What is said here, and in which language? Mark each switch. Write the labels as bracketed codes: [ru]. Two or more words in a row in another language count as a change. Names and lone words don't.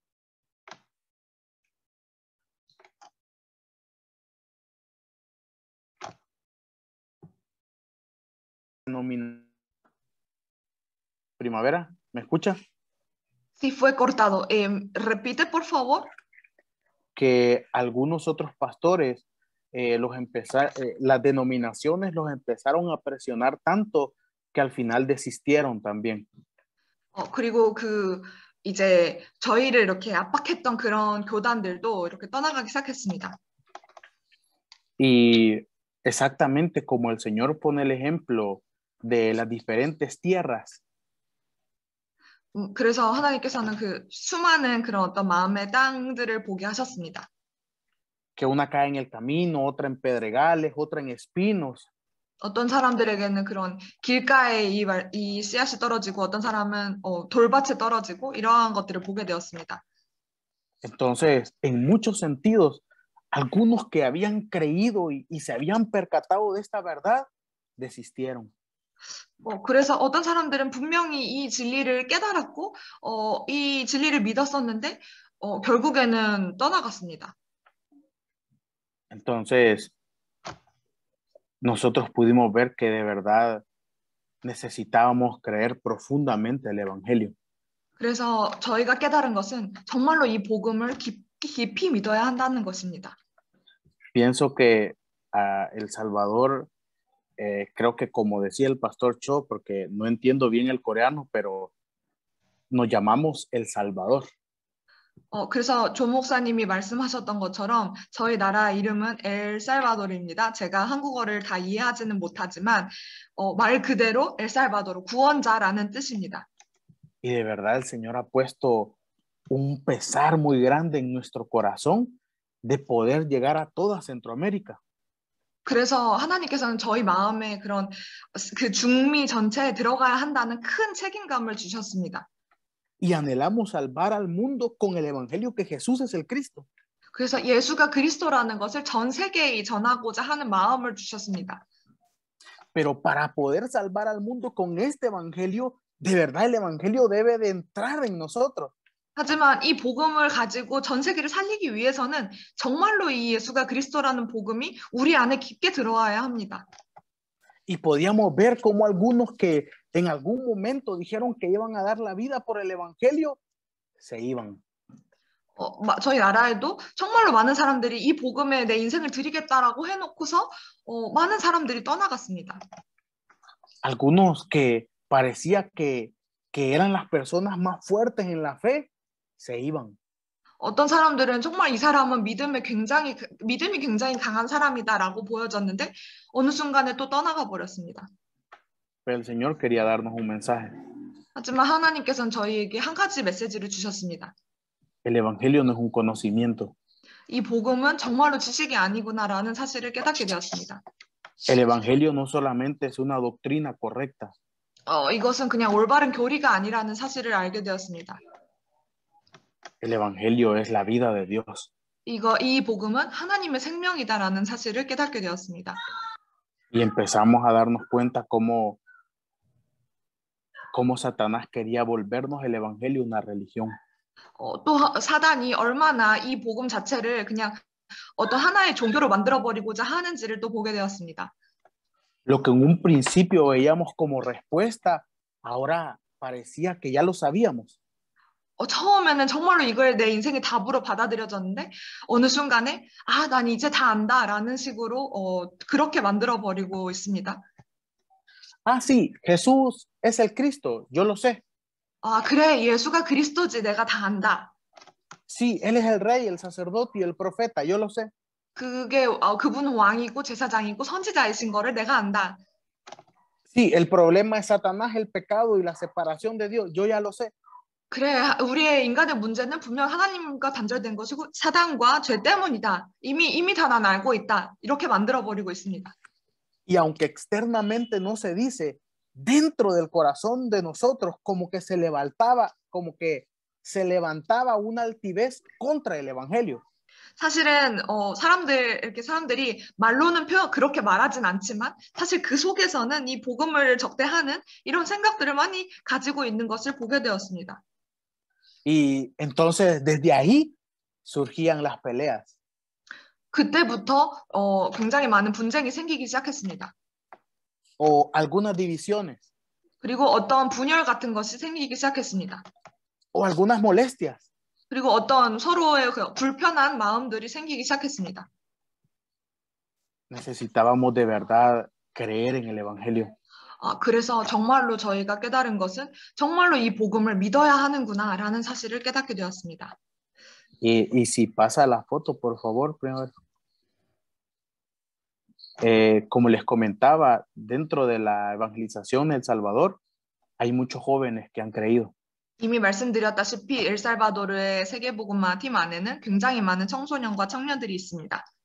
[es] Primavera, ¿me escucha? Sí, fue cortado. Repite, por favor. Que algunos otros pastores, las denominaciones los empezaron a presionar tanto que al final desistieron también. [ko] 그리고 이제 저희를 이렇게 압박했던 그런 교단들도 이렇게 떠나가기 시작했습니다. [es] Y exactamente como el Señor pone el ejemplo de las diferentes tierras. [ko] 그래서 하나님께서는 그 수많은 그런 어떤 마음의 땅들을 보게 하셨습니다. [es] Que una cae en el camino, otra en pedregales, otra en espinos. [ko] 어떤 사람들에게는 그런 길가에 이 씨앗이 떨어지고 어떤 사람은 돌밭에 떨어지고 이러한 것들을 보게 되었습니다. [es] Entonces, en muchos sentidos, algunos que habían creído y se habían percatado de esta verdad, desistieron. [ko] 그래서 어떤 사람들은 분명히 이 진리를 깨달았고 이 진리를 믿었었는데 결국에는 떠나갔습니다. [es] Entonces, nosotros pudimos ver que de verdad necesitábamos creer profundamente el Evangelio. [ko] 그래서 저희가 깨달은 것은 정말로 이 복음을 깊이 믿어야 한다는 것입니다. [es] Pienso que El Salvador, creo que como decía el pastor Cho, porque no entiendo bien el coreano, pero nos llamamos El Salvador. [ko] 그래서 조 목사님이 말씀하셨던 것처럼 저희 나라 이름은 엘살바도르입니다. 제가 한국어를 다 이해하지는 못하지만 말 그대로 엘살바도르, 구원자라는 뜻입니다. [es] Y de verdad el Señor ha puesto un pesar muy grande en nuestro corazón de poder llegar a toda Centroamérica. [ko] 그래서 하나님께서는 저희 마음에 그런 그 중미 전체에 들어가야 한다는 큰 책임감을 주셨습니다. [es] Y anhelamos salvar al mundo con el evangelio que Jesús es el Cristo. [ko] 그래서 예수가 그리스도라는 것을 전 세계에 전하고자 하는 마음을 주셨습니다. [es] Pero para poder salvar al mundo con este evangelio, de verdad el evangelio debe de entrar en nosotros. [ko] 하지만 이 복음을 가지고 전 세계를 살리기 위해서는 정말로 이 예수가 그리스도라는 복음이 우리 안에 깊게 들어와야 합니다. [es] Y podíamos ver cómo algunos que en algún momento dijeron que iban a dar la vida por el evangelio, se iban. [ko] 저희 나라에도 정말로 많은 사람들이 이 복음에 내 인생을 드리겠다라고 해놓고서 많은 사람들이 떠나갔습니다. [es] Algunos que parecía que eran las personas más fuertes en la fe, se iban. [ko] 어떤 사람들은 정말 이 사람은 믿음이 굉장히 강한 사람이다라고 보여졌는데 어느 순간에 또 떠나가 버렸습니다. [es] Pero el Señor quería darnos un mensaje. [ko] 하지만 하나님께서는 저희에게 한 가지 메시지를 주셨습니다. [es] El evangelio no es un conocimiento. [ko] 이 복음은 정말로 지식이 아니구나라는 사실을 깨닫게 되었습니다. [es] El evangelio no solamente es una doctrina correcta. [ko] 이것은 그냥 올바른 교리가 아니라는 사실을 알게 되었습니다. [es] El evangelio es la vida de Dios. [ko] 이 복음은 하나님의 생명이다라는 사실을 깨닫게 되었습니다. [es] Y empezamos a darnos cuenta cómo Satanás quería volvernos el evangelio una religión. [ko] 또 사단이 얼마나 이 복음 자체를 그냥 어떤 하나의 종교로 만들어버리고자 하는지를 또 보게 되었습니다. [es] Lo que en un principio veíamos como respuesta, ahora parecía que ya lo sabíamos. [ko] 처음에는 정말로 이걸 내 인생의 답으로 받아들여졌는데 어느 순간에 난 이제 다 안다라는 식으로 그렇게 만들어버리고 있습니다. [es] Sí, Jesús es el Cristo, yo lo sé. [ko] 그래, 예수가 그리스도지, 내가 다 안다. [es] Sí, Él es el rey, el sacerdote y el profeta, yo lo sé. [ko] 그분은 왕이고 제사장이고 선지자이신 거를 내가 안다. [es] Sí, el problema es Satanás, el pecado y la separación de Dios, yo ya lo sé. [ko] 그래, 우리의 인간의 문제는 분명 하나님과 단절된 것이고 사단과 죄 때문이다. 이미 다 난 알고 있다. 이렇게 만들어버리고 있습니다. [es] Y aunque externamente no se dice, dentro del corazón de nosotros como que se levantaba una altivez contra el evangelio. [ko] 사실은 사람들이 말로는 그렇게 말하진 않지만 사실 그 속에서는 이 복음을 적대하는 이런 생각들을 많이 가지고 있는 것을 보게 되었습니다. [es] Y entonces desde ahí surgían las peleas. [ko] 그때부터 굉장히 많은 분쟁이 생기기 시작했습니다. [es] O algunas divisiones. [ko] 그리고 어떤 분열 같은 것이 생기기 시작했습니다. [es] O algunas molestias. [ko] 그리고 어떤 서로의 불편한 마음들이 생기기 시작했습니다. [es] Necesitábamos de verdad creer en el evangelio. [ko] 그래서 정말로 저희가 깨달은 것은 정말로 이 복음을 믿어야 하는구나라는 사실을 깨닫게 되었습니다. [es] Y si pasa la foto, por favor, primero. Como les comentaba, dentro de la evangelización en El Salvador, hay muchos jóvenes que han creído. [ko] 이미 말씀드렸다시피 엘살바도르의 세계복음화 팀 안에는 굉장히 많은 청소년과 청년들이 있습니다.